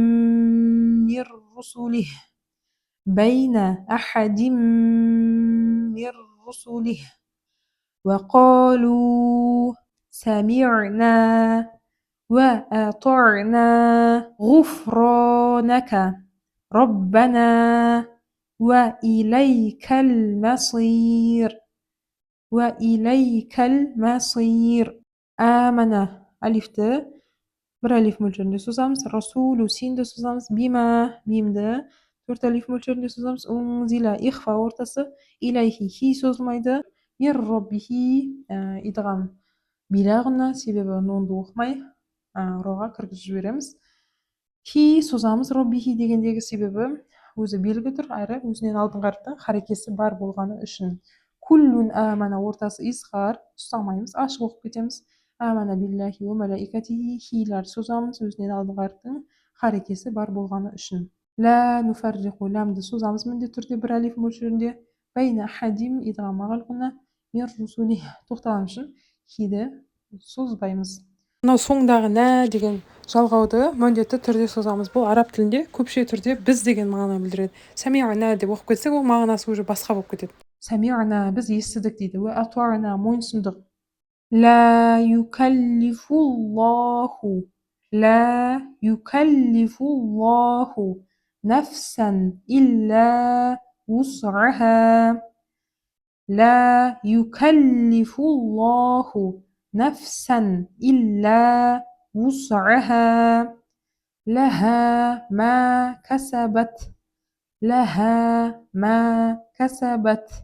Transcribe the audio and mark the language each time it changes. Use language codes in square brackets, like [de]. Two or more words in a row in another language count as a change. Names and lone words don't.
[ar] من رسله وقالوا سمعنا وأطعنا غفرانك ربنا وإليك المصير. آمن ألفت [kk] бір алиф мөлшерінде созамыз. Расулу синді созамыз. Бима мимді 4 алиф мөлшерінде созамыз. Унзила ихфа ортасы. Илайхи хи созылмайды. [ar] من ربه [kk] идғам билағына, себебі нонды оқымай роға кіргізіп жібереміз. Хи созамыз роббихи дегендегі себебі өзі белгі тұр, әрі өзінен алдыңғы әріптің харекесі бар болғаны үшін. [ar] كل آمن [kk] ортасы изхар ұстамаймыз, ашық оқып кетеміз. [ar] آمن بالله وملائكته [kk] хилар созамыз, өзінен алдыңғы әріптің харекесі бар болғаны үшін. [ar] لا نفرق [kk] ләмді созамыз міндетті түрде бір алиф мөлшерінде. [ar] بين أحد إدغام مع الغنة من رسله [kk] тоқталған үшін хиді созбаймыз. Мынау соңдағы нә деген жалғауды міндетті түрде созамыз. Бұл араб тілінде көпше түрде біз деген мағына білдіреді. Сами'на деп оқып кетсек, ол мағынасы уже басқа болып кетеді. Сами'на біз естідік дейді. [ar] وأطعنا мойынсұндық. لا يكلف الله نفسا إلا وسعها لا يكلف الله نفسا إلا وسعها لها ما كسبت